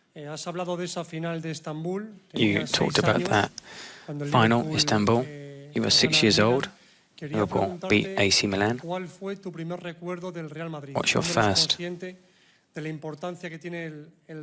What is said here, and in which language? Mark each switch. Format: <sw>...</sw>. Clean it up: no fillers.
<es>Has hablado de esa final de Estambul.</es> <en>You talked about that final, Istanbul. You were 6 years old. Liverpool beat AC Milan.</en> <es>¿Cuál fue tu primer recuerdo del Real Madrid?</es> <en>What's your first</en> <es>de la importancia que tiene el</es>